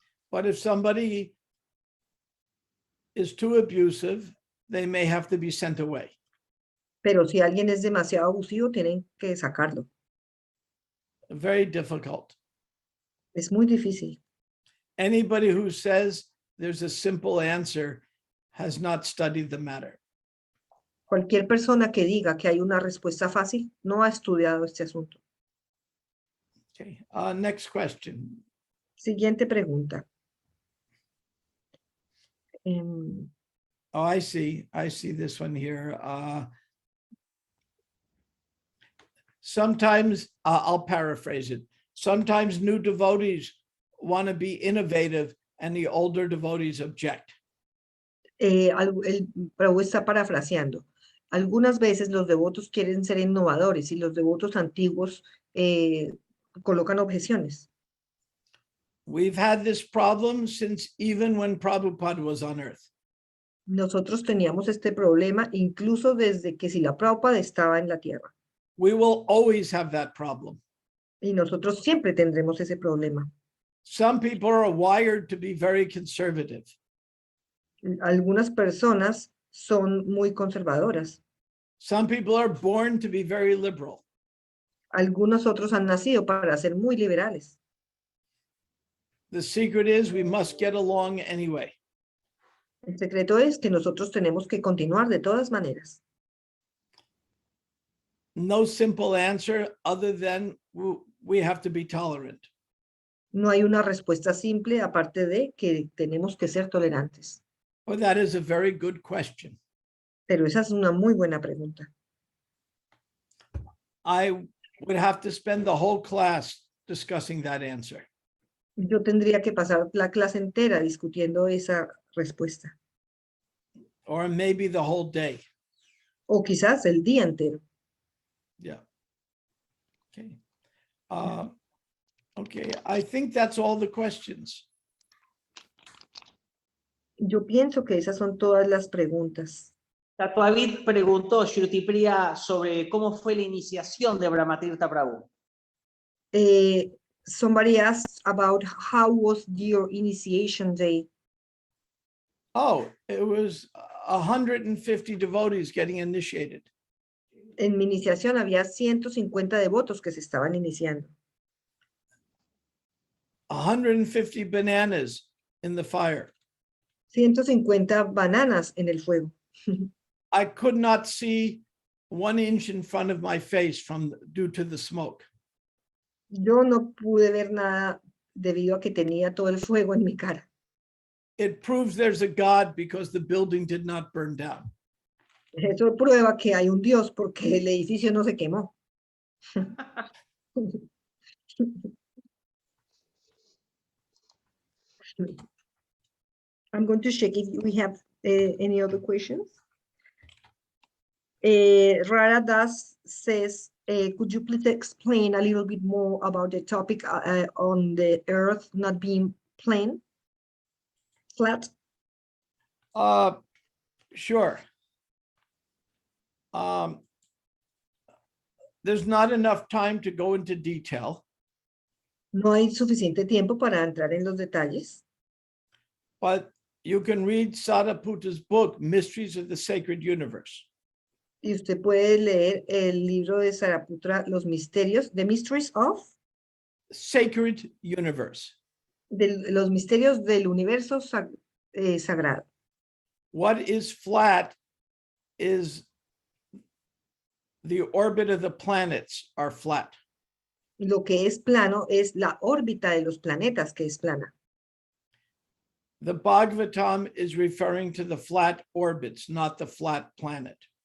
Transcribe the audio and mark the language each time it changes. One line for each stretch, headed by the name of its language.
English: But if somebody is too abusive, they may have to be sent away.
Spanish: Pero si alguien es demasiado abusivo, tienen que sacarlo.
English: Very difficult.
Spanish: Es muy difícil.
English: Anybody who says there's a simple answer has not studied the matter.
Spanish: Cualquier persona que diga que hay una respuesta fácil no ha estudiado este asunto.
English: Okay. Next question.
Spanish: Siguiente pregunta.
English: Oh, I see this one here. Sometimes, I'll paraphrase it. Sometimes new devotees want to be innovative and the older devotees object.
Spanish: El Prabhu está parafraseando. Algunas veces los devotos quieren ser innovadores y los devotos antiguos colocan objeciones.
English: We've had this problem since even when Prabhupada was on earth.
Spanish: Nosotros teníamos este problema incluso desde que Srila Prabhupada estaba en la tierra.
English: We will always have that problem.
Spanish: Y nosotros siempre tendremos ese problema.
English: Some people are wired to be very conservative.
Spanish: Algunas personas son muy conservadoras.
English: Some people are born to be very liberal.
Spanish: Algunos otros han nacido para ser muy liberales.
English: The secret is we must get along anyway.
Spanish: El secreto es que nosotros tenemos que continuar de todas maneras.
English: No simple answer other than we have to be tolerant.
Spanish: No hay una respuesta simple aparte de que tenemos que ser tolerantes.
English: Well, that is a very good question.
Spanish: Pero esa es una muy buena pregunta.
English: I would have to spend the whole class discussing that answer.
Spanish: Yo tendría que pasar la clase entera discutiendo esa respuesta.
English: Or maybe the whole day.
Spanish: O quizás el día entero.
English: Yeah. Okay. Okay, I think that's all the questions.
Spanish: Yo pienso que esas son todas las preguntas. Tatuavid preguntó, Shruti-priya, sobre cómo fue la iniciación de Brahmatirtha Prabhu.
English: Somebody asked about how was your initiation day. Oh, it was 150 devotees getting initiated.
Spanish: En mi iniciación había 150 devotos que se estaban iniciando.
English: 150 bananas in the fire.
Spanish: 150 bananas en el fuego.
English: I could not see 1 inch in front of my face due to the smoke.
Spanish: Yo no pude ver nada debido a que tenía todo el fuego en mi cara.
English: It proves there's a God because the building did not burn down.
Spanish: Eso prueba que hay un Dios porque el edificio no se quemó.
English: I'm going to check if we have any other questions. Rara Das says, could you please explain a little bit more about the topic on the earth not being plane, flat? Sure. There's not enough time to go into detail.
Spanish: No hay suficiente tiempo para entrar en los detalles.
English: But you can read Sariputa's book, Mysteries of the Sacred Universe.
Spanish: Y usted puede leer el libro de Saraputra, Los Misterios,
English: The Mysteries of? Sacred Universe.
Spanish: Los misterios del universo sagrado.
English: What is flat is the orbit of the planets are flat.
Spanish: Lo que es plano es la órbita de los planetas que es plana.
English: The Bhagavatam is referring to the flat orbits, not the flat planet.